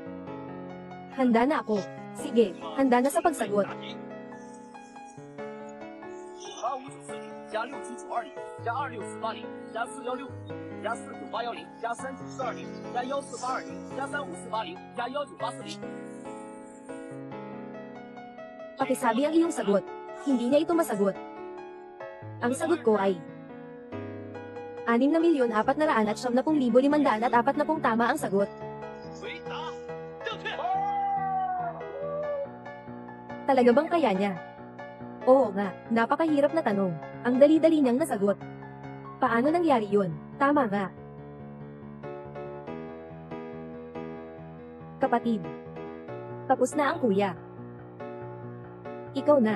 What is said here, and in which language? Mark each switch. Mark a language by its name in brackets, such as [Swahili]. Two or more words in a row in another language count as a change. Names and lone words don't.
[Filipino] Handa na ako. Sige, handa na sa pagsagot. [Chinese] 55940加6基础20加26480加416加49810加39420加14820加35480加19840 [Filipino] Pakisabi ang iyong sagot. Hindi niya ito masagot. Ang sagot ko ay 6,490,540 tama ang sagot. [Chinese] 回答正确。 [Filipino] Talaga bang kaya niya? Oo nga, napakahirap na tanong. Ang dali-dali niyang nasagot. Paano nangyari yun? Tama nga. Kapatid. Tapos na ang kuya. Ikaw na.